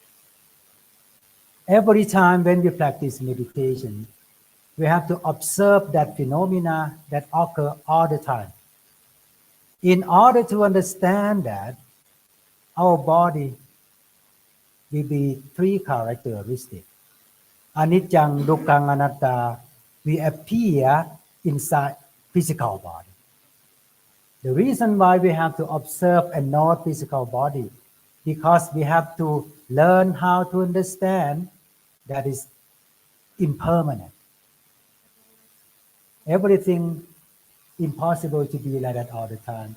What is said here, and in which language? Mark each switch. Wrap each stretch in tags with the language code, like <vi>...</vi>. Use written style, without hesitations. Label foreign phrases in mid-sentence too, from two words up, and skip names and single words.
<en>Every time when we practice meditation, we have to observe that phenomena that occur all the time. In order to understand that, our body will be 3 characteristics.</en> <pi>Anicca, dukkha, anatta</pi> <en>will appear inside physical body. The reason why we have to observe and know physical body, because we have to learn how to understand that is impermanent. Everything impossible to be like that all the time.</en>